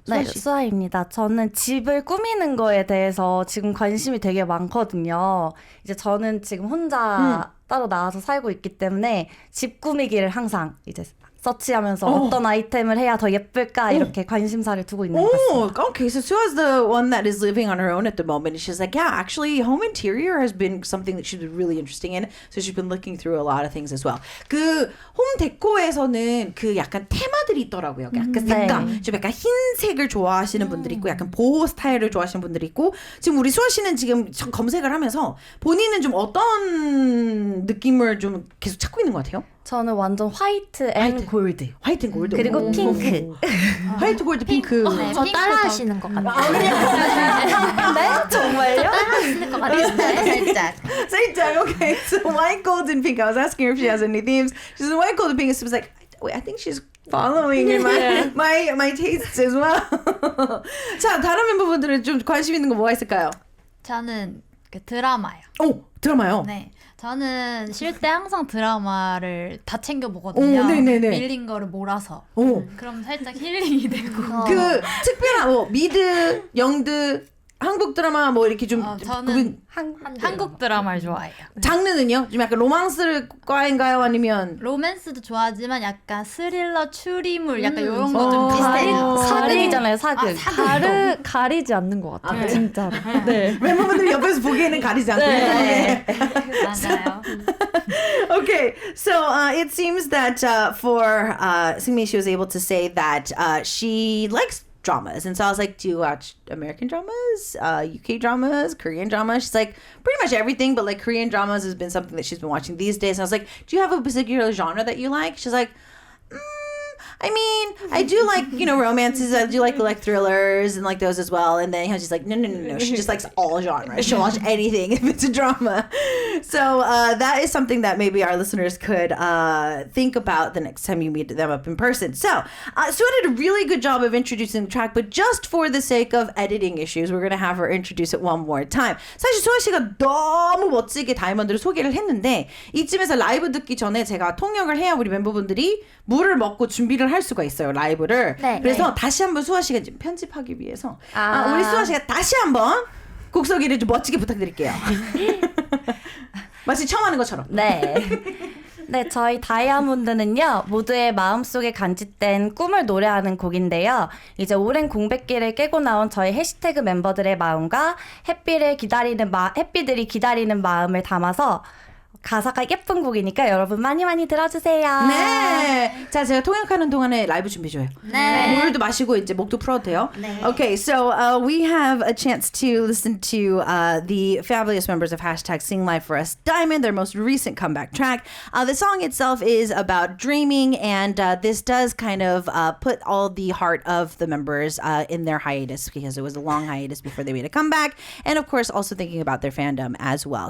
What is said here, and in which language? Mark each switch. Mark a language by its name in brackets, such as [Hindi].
[Korean] 네, 수아입니다. 저는 집을 꾸미는 거에 대해서 지금 관심이 되게 많거든요. 이제 저는 지금 혼자 따로 나와서 살고 있기 때문에 집 꾸미기를 항상 이제 서치하면서 어떤 아이템을 해야 더 예쁠까 이렇게 관심사를 두고 있는 것 같습니다. [English] Okay, so Sua's the one that is living on her own at the moment. And she's like, yeah, actually, home interior has been something that she's been really interesting in. So she's been looking through a lot of things as well. [Korean] 그 홈 데코에서는 그 약간 테마들이 있더라고요. 약간 색감, 좀 약간 흰색을 좋아하시는 분들이 있고, 약간 보호 스타일을 좋아하시는 분들이 있고. 지금 우리 수아 씨는 지금 검색을 하면서 본인은 좀 어떤 느낌을 좀 계속 찾고 있는 것 같아요? 저는 완전 화이트 앤 골드. 화이트 앤 골드. 그리고 핑크. 화이트 골드 핑크. 네, 저 따라하시는 것 같아요. 네? 정말요? 따라하시는 것 같은데. 살짝. [English] Okay, so white, gold, and pink. I was asking her if she has any themes. She said white, gold, and pink. So I was like, wait, I think she's following in my tastes as well. [Korean] 자, 다른 멤버분들은 좀 관심 있는 거 뭐가 있을까요? 저는 그 드라마요. 오, 드라마요. 네. 저는 쉴 때 항상 드라마를 다 챙겨 보거든요. 네네네. 밀린 거를 몰아서. 오. 그럼 살짝 힐링이 되고. 그 특별한 뭐 미드, 영드, 한국 드라마 뭐 이렇게 좀 저는 한국 드라마를 좋아해요. 장르는요? 좀 약간 로망스과인가요? 아니면 로맨스도 좋아하지만 약간 스릴러, 추리물 약간 이런 거 좀 비슷해요. 사극이잖아요, 사극. 가리지 않는 것 같아요. 진짜로. 네. 멤버분들이 옆에서 보기에는 가리지 않고. 네. 맞아요. [English] Okay, so it seems that for Seungmi, she was able to say that she likes dramas. And so I was like, do you watch American dramas, UK dramas, Korean dramas? She's like, pretty much everything, but like Korean dramas has been something that she's been watching these days. And I was like, do you have a particular genre that you like? She's like, I mean, I do like, romances. I do like thrillers and like those as well. And then she's like, no. She just likes all genres. She'll watch anything if it's a drama. So that is something that maybe our listeners could think about the next time you meet them up in person. So Sue did a really good job of introducing the track, but just for the sake of editing issues, we're going to have her introduce it one more time. [Korean] 사실 수아 씨가 너무 멋지게 다이아몬드를 소개를 했는데 이쯤에서 라이브 듣기 전에 제가 통역을 해야 우리 멤버분들이 물을 먹고 준비를 할 수가 있어요, 라이브를. 네, 그래서 다시 한번 수아 씨가 지금 편집하기 위해서 우리 수아 씨가 다시 한번 곡 소개를 좀 멋지게 부탁드릴게요. 마치 처음 하는 것처럼. 네. 네, 저희 다이아몬드는요, 모두의 마음속에 간직된 꿈을 노래하는 곡인데요. 이제 오랜 공백기를 깨고 나온 저희 해시태그 멤버들의 마음과 햇빛들이 기다리는 마음을 담아서 가사가 예쁜 곡이니까 여러분 많이 많이 들어주세요. 네. 자, 제가 통역하는 동안에 라이브 준비해줘요. 네. 물도 마시고 이제 목도 풀어도 돼요. 네. [English] Okay, so we have a chance to listen to the fabulous members of HashTag sing live for us Diamond, their most recent comeback track. The song itself is about dreaming, and this does kind of put all the heart of the members in their hiatus, because it was a long hiatus before they made a comeback, and of course also thinking about their fandom as well.